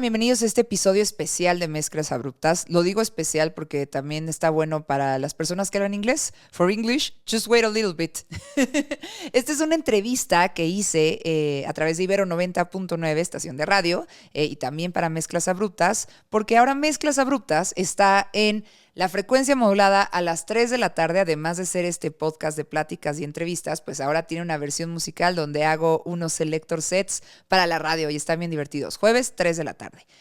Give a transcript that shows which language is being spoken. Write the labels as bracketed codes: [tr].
[es] Bienvenidos a este episodio especial de Mezclas Abruptas. Lo digo especial porque también está bueno para las personas que hablan inglés. [en] For English, just wait a little bit. [es] Esta es una entrevista que hice a través de Ibero 90.9, estación de radio, y también para Mezclas Abruptas, porque ahora Mezclas Abruptas está en la frecuencia modulada a las 3 de la tarde, además de ser este podcast de pláticas y entrevistas, pues ahora tiene una versión musical donde hago unos selector sets para la radio y están bien divertidos. Jueves, 3 de la tarde.